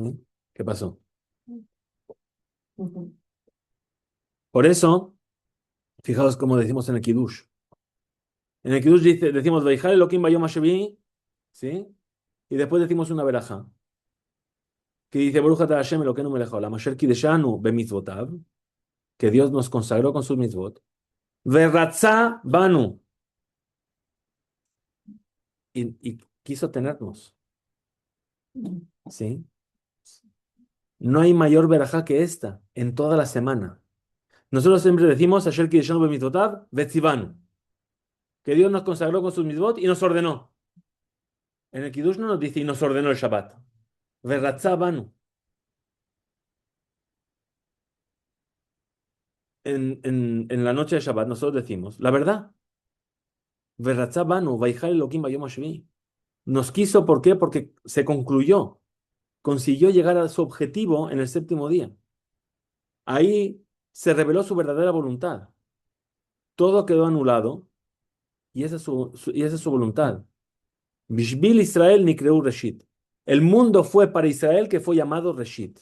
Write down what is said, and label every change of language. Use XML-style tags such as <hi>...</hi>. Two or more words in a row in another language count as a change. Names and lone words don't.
<es>¿Qué pasó? Por eso, fijaos cómo decimos en el Kiddush. En el Kiddush decimos,</es> <he>ויכל אלהים ביום השביעי,</he> <es>¿sí? Y después decimos una veraja, que dice,</es> <he>ברוך אתה השם אלקינו מלך העולם, אשר קדשנו במצותיו,</he> <es>que Dios nos consagró con sus mitzvot,</es> <he>ורצה בנו,</he> <es>y quiso tenernos, ¿sí? No hay mayor verajá que esta en toda la semana. Nosotros siempre decimos,</es> <he>אשר קדשנו במצותיו, וצונו,</he> <es>que Dios nos consagró con sus mitzvot y nos ordenó. En el Kiddush no nos dice y nos ordenó el Shabbat.</es> <he>ורצה בנו.</he> <es>En la noche de Shabbat nosotros decimos, la verdad,</es> <he>ורצה בנו, ויכל אלהים ביום השביעי.</he> <es>Nos quiso, ¿por qué? Porque se concluyó, consiguió llegar a su objetivo en el séptimo día. Ahí se reveló su verdadera voluntad. Todo quedó anulado y esa es su voluntad.</es> <he>בשביל ישראל נקראו ראשית.</he> <es>El mundo fue para Israel que fue llamado Reshit.</es>